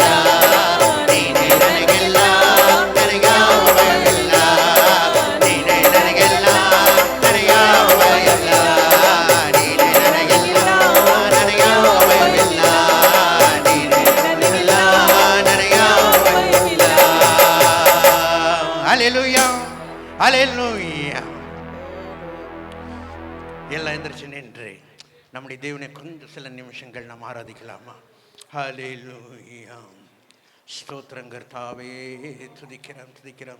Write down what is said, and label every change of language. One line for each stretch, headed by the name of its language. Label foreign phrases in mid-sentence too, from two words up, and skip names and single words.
Kannada: ನೀನೇ ನನಗೆಲ್ಲ ನನಗ್ಯಾವ ಭಯವಿಲ್ಲ. ನೀನೇ ನನಗೆಲ್ಲ ನನಗ್ಯಾವ ಭಯವಿಲ್ಲ. ನೀನೇ ನನಗೆಲ್ಲ ನನಗ್ಯಾವ ಭಯವಿಲ್ಲ. ನೀನೇ ನನಗೆಲ್ಲ ನನಗ್ಯಾವ ಭಯವಿಲ್ಲ.
Tamil: ஹல்லேலூயா ஹல்லேலூயா. எல்லாம் எந்திரிச்சு நின்று நம்முடைய தேவனை கொஞ்சம் சில நிமிஷங்கள் நாம் ஆராதிக்கலாமா? ஹல்லேலூயா. ஸ்தோத்திரம் கர்த்தாவே, துதிக்கிறோம் துதிக்கிறோம்.